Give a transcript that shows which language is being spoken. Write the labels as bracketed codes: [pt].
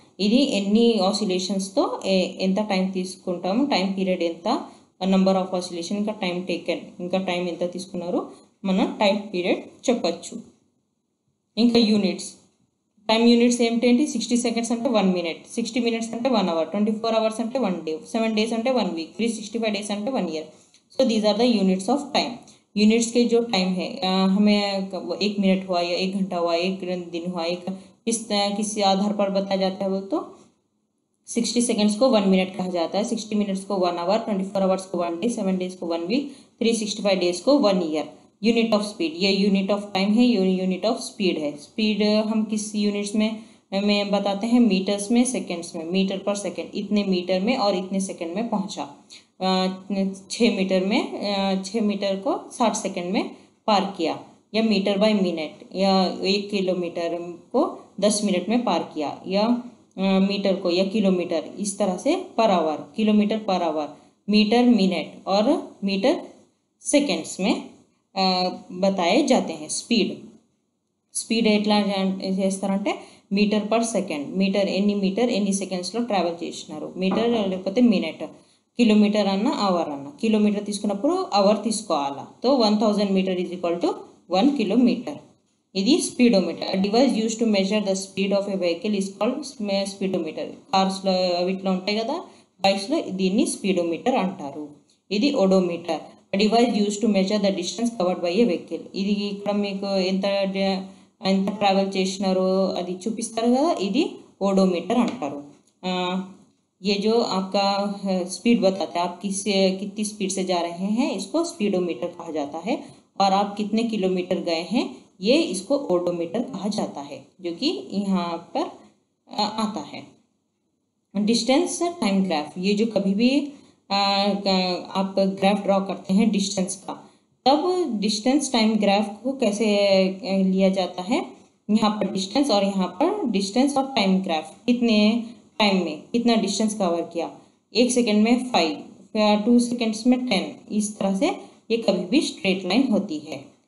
[te] ఇది ఎన్ని ఆసిలేషన్స్తో ఎంత టైం తీసుకుంటాము, టైం పీరియడ్ ఎంత, నంబర్ ఆఫ్ ఆసిలేషన్, ఇంకా టైం టేకెన్, ఇంకా టైం ఎంత తీసుకున్నారో మనం టైం పీరియడ్ చెప్పచ్చు. ఇంకా యూనిట్స్, టైం యూనిట్స్ ఏమిటంటే 60 సెకండ్స్ అంటే 1 మినిట్, 60 మినిట్స్ అంటే 1 అవర్, 24 అవర్స్ అంటే 1 డే, 7 డేస్ అంటే 1 वीक, 365 डेज అంటే 1 year. [en] So these are the units of time. [hi] Units के जो टाइम है हमें 1 मिनट हुआ या 1 घंटा हुआ, 1 दिन हुआ, एक किसी आधार पर बताया जाता है, बोल तो 60 सेकंड्स को 1 मिनट कहा जाता है, 60 मिनट्स को 1 आवर, 24 आवर्स को 1 डे, 7 डेज को 1 वीक, 365 डेज को 1 ईयर. यूनिट ऑफ स्पीड, ये यूनिट ऑफ टाइम है, यूनिट ऑफ स्पीड है. स्पीड हम किस यूनिट्स में बताते हैं, मीटर्स में, सेकंड्स में. मीटर पर सेकंड, इतने मीटर में और इतने सेकंड में पहुंचा. 6 मीटर में 6 मीटर को 60 सेकंड में पार किया, या मीटर बाय मिनट, या 1 किलोमीटर को 10 मिनट में पार किया, या मीटर को या किलोमीटर, इस तरह से per hour, kilometre per hour, metre minute और मीटर सेकंड्स में बताए जाते हैं. [te] స్పీడ్ ఎట్లా చేస్తారంటే మీటర్ పర్ సెకండ్, మీటర్ ఎన్ని సెకండ్స్లో ట్రావెల్ చేసినారు, మీటర్ లేకపోతే మినిట్, కిలోమీటర్ అన్న అవర్ అన్న. కిలోమీటర్ తీసుకున్నప్పుడు అవర్ తీసుకోవాలా. తో [en] 1000 metre is equal to 1 kilometre. [te] ఇది speedometer. [en] Device use to measure the speed of a vehicle is called speedometer. [te] కార్స్లో వీటిలో ఉంటాయి కదా, బైక్స్లో, దీన్ని స్పీడోమీటర్ అంటారు. ఇది odometer. [en] Device use to measure the distance covered by a vehicle. [te] ఇది ఇక్కడ మీకు ఎంత ట్రావెల్ చేసినారో అది చూపిస్తారు కదా, ఇది ओडोमीटर अंटारू. [hi] ये जो आपका स्पीड बताता है, आप कितनी स्पीड से जा रहे हैं, इसको स्पीडोमीटर कहा जाता है. और आप कितने किलोमीटर गए हैं, ये इसको ओडोमीटर कहा जाता है, जो कि यहाँ पर आता है. डिस्टेंस टाइम ग्राफ, ये जो कभी भी आप ग्राफ ड्रॉ करते हैं डिस्टेंस का, तब डिस्टेंस टाइम ग्राफ को कैसे लिया जाता है, यहाँ पर डिस्टेंस और यहाँ पर डिस्टेंस और टाइम ग्राफ, कितने टाइम में कितना डिस्टेंस कवर किया, 1 सेकेंड में 5, 2 सेकेंड्स में 10, इस तरह से ये कभी भी स्ट्रेट लाइन होती है.